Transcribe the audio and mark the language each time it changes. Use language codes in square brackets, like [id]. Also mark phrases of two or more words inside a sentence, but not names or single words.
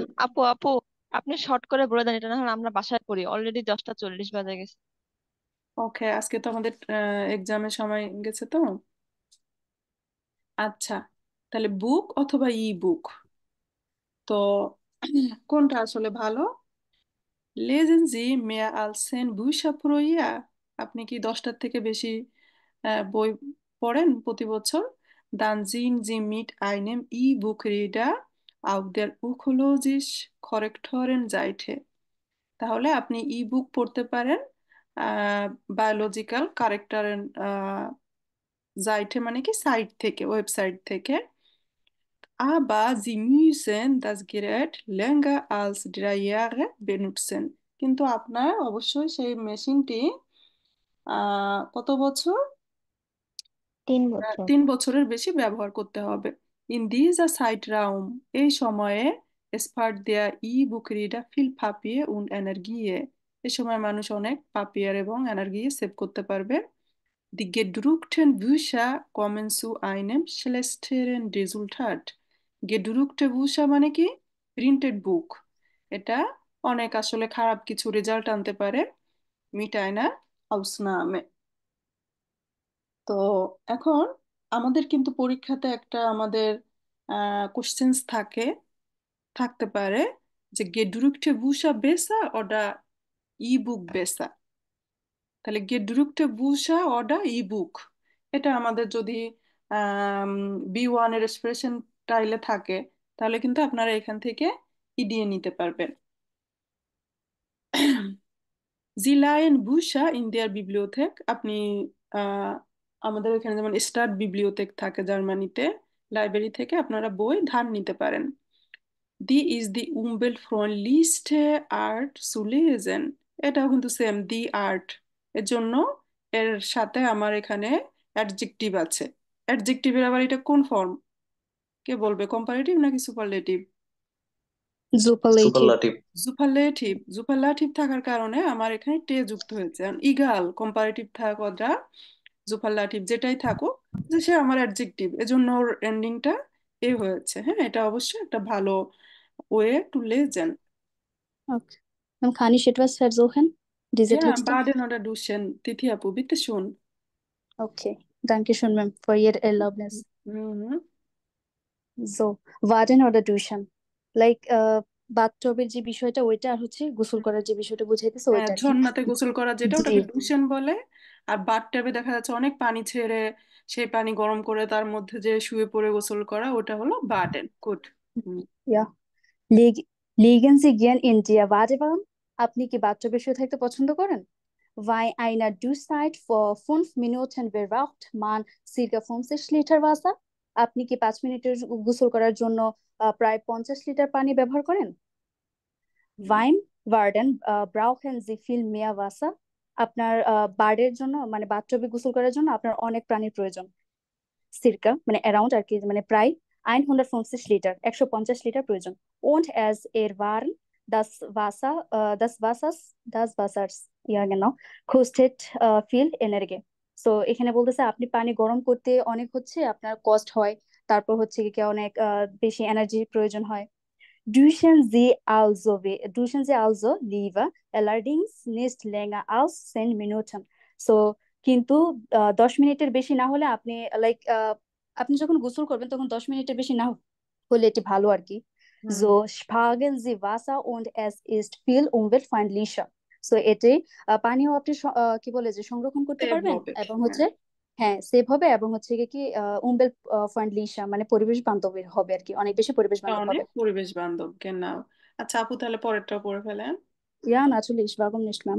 [bn] আপু আপু আপনি শর্ট করে বলে দেন, এটা না হলে আমরা বাসায় পড়ি, অলরেডি 10টা 40 বাজে গেছে। ওকে, আজকে তো আমাদের এক্সামের সময় গেছে তো। আচ্ছা, তাহলে বুক অথবা ই বুক, তো কোনটা আসলে ভালো? [de] Lesen Sie mehr als 10 Bücher pro Jahr? [bn] আপনি কি 10টার থেকে বেশি বই পড়েন প্রতি বছর? [de] Dann sind Sie mit einem E-Book-Reader auf der ökologisch korrekten Seite. [bn] তাহলে আপনি ই বুক পড়তে পারেন বায়োলজিক্যাল কারেক্টারের সাইটে, মানে কি সাইট থেকে, ওয়েবসাইট থেকে। [de] Aber Sie müssen das Gerät länger als 3 Jahre benutzen. [bn] কিন্তু আপনার অবশ্যই সেই মেশিনটি কত বছর? 3 বছর। 3 বছরের বেশি ব্যবহার করতে হবে। [de] In dieser Zeitraum, [bn] এই সময়ে [de] spart der E-Book Reader viel Papier und Energie. [bn] এই সময় মানুষ অনেক পাপিয়ার এবং এনার্জি সেভ করতে পারবে। [de] Die gedruckten Bücher kommen zu einem schlechteren Resultat. gedruckte Bücher [bn] মানে কি? [en] printed book, [bn] এটা অনেক আসলে খারাপ কিছু রেজাল্ট আনতে পারে। [de] mit einer Ausnahme। [bn] তো এখন আমাদের কিন্তু পরীক্ষাতে একটা আমাদের কোশ্চেন্স থাকতে পারে যে [de] gedruckte Bücher besser oder E-Book besser? তাহলে gedruckte Bücher oder E-Book, [bn] এটা আমাদের যদি B1 এর এক্সপ্রেশন টাইলে থাকে, তাহলে কিন্তু আপনারা এখান থেকে ইডিয়ে নিতে পারবেন। [de] Sie leihen Bücher in der Bibliothek, [bn] আপনি আহ, আমাদের এখানে যেমন [de] Stadtbibliothek [bn] থাকে জার্মানিতে, লাইব্রেরি থেকে আপনারা বই ধার নিতে পারেন। [de] die ist die umweltfreundlichste Art zu lesen, [bn] এটাও কিন্তু সেম দি আর্ট, এর জন্য এর সাথে আমার এখানে অ্যাডজেক্টিভ আছে। অ্যাডজেক্টিভের আবার এটা কোন ফর্ম কে বলবে, কম্পারেটিভ নাকি সুপারলেটিভ? সুপারলেটিভ। সুপারলাটিভ। জুপারলাটিভ থাকার কারণে আমার এখানে টে যুক্ত হয়েছে। ইগাল কম্পারেটিভ থাকা জুপারলাটিভ যেটাই থাকুক, যে সে আমার অ্যাডজেক্টিভ, এজন্য ওর এন্ডিংটা এ হয়েছে। হ্যাঁ, এটা অবশ্যই একটা ভালো [en] way to [bn] লেজেন। [de] Okay. Dann kann ich etwas versuchen, diese Ja, Texte? baden oder duschen. Titi Apu, bitte schon. Okay. Danke schön, Ma'am, für Ihre Erlaubnis. Mhm. So, Warten oder Duschen? [bn] Like, বাথটবের যে বিষয়টা ওইটা, আর হচ্ছে গোসল করার যে বিষয়টা বুঝাইতেছে ওইটা আর কি। ঝর্ণাতে গোসল করা যেটা, জি ওটাকে ডুশেন বলে। আর বাথটাবে দেখা যাচ্ছে অনেক পানি ছেড়ে সেই পানি গরম করে তার মধ্যে যে শুয়ে পড়ে গোসল করা, ওটা হলো বাডেন। গুড। [de] ja. Liegen Sie gern in der Badewanne? [bn] আপনি কি বাথটবে শুয়ে থাকতে পছন্দ করেন? [de] Weil einer Duschzeit vor 5 Minuten verbraucht man circa 50 Liter Wasser. [bn] আপনি কি 5 মিনিটের গোসল করার জন্য প্রায় 50 লিটার পানি ব্যবহার করেন? [de] Beim Baden brauchen Sie viel mehr Wasser. [bn] আপনার বার্ডের জন্য মানে বাথটবে গোসল করার জন্য আপনার অনেক পানির প্রয়োজন। সিরকা মানে অ্যারাউন্ড আর কি, মানে প্রায় 150 লিটার, 150 লিটার প্রয়োজন। [de] Und es erwarten das Wasser, das Wassers, ja genau, kostet viel Energie. [bn] So এখানে বলতেছে আপনি পানি গরম করতে অনেক হচ্ছে আপনার কস্ট হয়, তারপর হচ্ছে কি অনেক বেশি এনার্জির প্রয়োজন হয়। [de] Duschen Sie also lieber allerdings nicht länger als 10 Minuten. [bn] So কিন্তু 10 মিনিটের বেশি না হলে আপনি লাইক আপনি যখন গোসল করবেন তখন 10 মিনিটের বেশি না হলে এটি ভালো আর কি। হুম [de] So sparen Sie Wasser und es ist viel umweltfreundlicher. [bn] So এতে পানিও আপনি কি বলে যে সংরক্ষণ করতে সেভ পারবেন হবে। এবং হ্যাঁ, হচ্ছে হ্যাঁ সেভ হবে এবং হচ্ছে কি [de] umweltfreundlicher [bn] মানে পরিবেশ বান্ধব হবে আর কি, অনেক বেশি পরিবেশ এটা বান্ধব অনেক হবে। পরিবেশ বান্ধব। genau। আচ্ছা আপু, তাহলে পরেরটাও পড়ে ফেলেন। [de] Ja, natürlich, warum nicht, Ma'am?